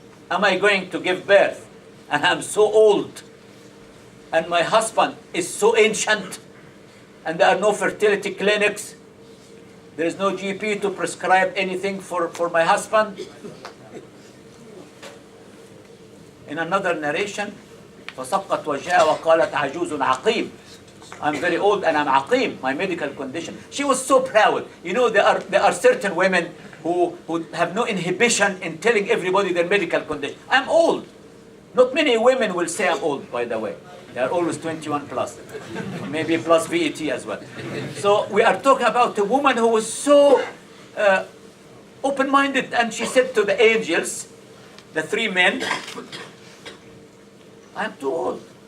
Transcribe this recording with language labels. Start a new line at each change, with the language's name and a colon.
English: Am I going to give birth and I'm so old and my husband is so ancient and there are no fertility clinics, there is no GP to prescribe anything for my husband? In another narration,
Arabic: فَصَقَّتْ وَجْهَهَا وَقَالَتْ عَجُوزٌ عَقِيمٌ.
English: I'm very old and I'm aqim, my medical condition. She was so proud. You know, there are certain women who have no inhibition in telling everybody their medical condition. I'm old. Not many women will say I'm old, by the way. They are always 21 plus. Maybe plus VAT as well. So we are talking about a woman who was so open-minded, and she said to the angels, the three men, I'm too old.